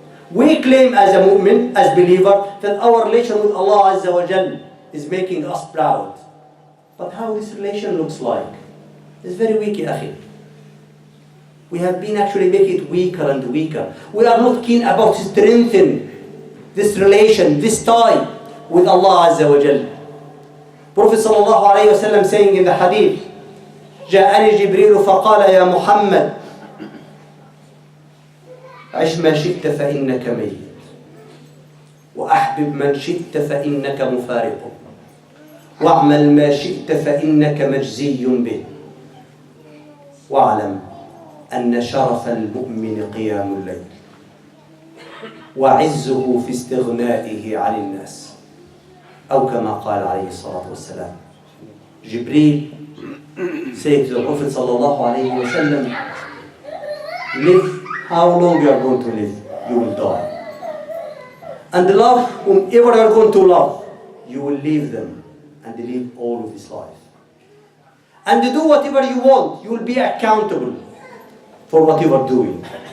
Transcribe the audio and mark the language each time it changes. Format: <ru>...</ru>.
<en>We claim as a mu'min, as believer, that our relation with Allah Azza wa Jal is making us proud. But how this relation looks like? It's very weak,</en> <ar>ya akhi.</ar> <en>We have been actually making it weaker and weaker. We are not keen about strengthening this relation, this tie with Allah Azza wa Jal. Prophet sallallahu alayhi wa sallam saying in the hadith,</en> <ar>جاءني جبريل فقال يا محمد عش ما شئت فإنك ميت وأحبب من شئت فإنك مفارق واعمل ما شئت فإنك مجزي به واعلم أن شرف المؤمن قيام الليل وعزه في استغنائه عن الناس أو كما قال عليه الصلاة والسلام. Jibreel</ar> <en>saying to the Prophet sallallahu alayhi wa sallam, live how long you are going to live, you will die. And love whomever you are going to love, you will leave them and live all of this life. And do whatever you want, you will be accountable for what you are doing.</en>